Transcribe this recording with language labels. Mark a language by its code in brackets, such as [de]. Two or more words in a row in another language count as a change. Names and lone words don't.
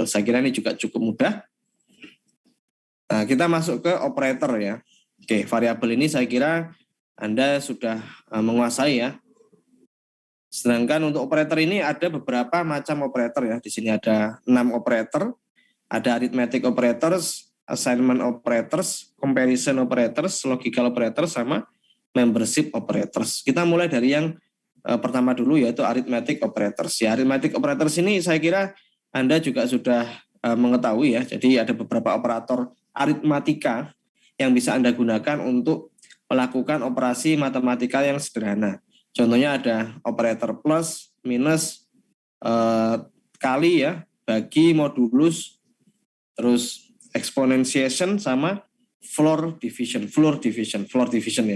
[id] Saya kira ini juga cukup mudah. Nah, kita masuk ke operator ya. Oke, variabel ini saya kira Anda sudah menguasai ya. Sedangkan untuk operator ini ada beberapa macam operator ya. Di sini ada 6 operator. Ada [en] arithmetic operators, assignment operators, comparison operators, logical operators, [id] sama [en] membership operators. [id] Kita mulai dari yang pertama dulu yaitu [en] arithmetic operators. [id] Ya, [en] arithmetic operators [id] ini saya kira Anda juga sudah mengetahui ya. Jadi ada beberapa operator aritmatika yang bisa Anda gunakan untuk melakukan operasi matematika yang sederhana. Contohnya ada operator plus, minus, kali ya, bagi modulus, terus exponentiation sama [en] floor division [id] ya.